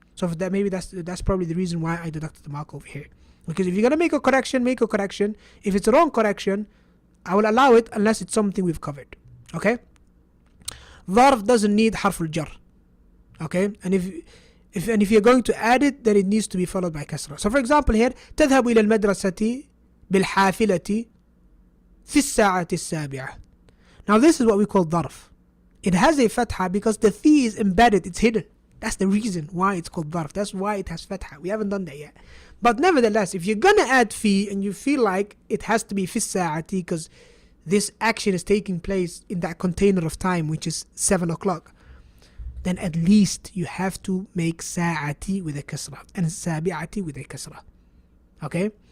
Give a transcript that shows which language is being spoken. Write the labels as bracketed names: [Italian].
[English] So for that, maybe that's probably the reason why I deducted the mark over here. Because if you're gonna make a correction, make a correction. If it's a wrong correction, I will allow it unless it's something we've covered. Okay? ظرف doesn't need harf al-jar. Okay? And if you're going to add it, then it needs to be followed by kasrah. So for example here, [Arabic] تذهب إلى المدرسة بالحافلة في الساعة السابعة. [English] Now this is what we call ظرف. It has a fatha because the fi is embedded, it's hidden. That's the reason why it's called ظرف. That's why it has fatha. We haven't done that yet. But nevertheless, if you're gonna add fi and you feel like it has to be [Arabic] في الساعة [English] because this action is taking place in that container of time, which is 7 o'clock, then at least you have to make ساعتي with a kasrah and سابعتي with a kasrah. Okay?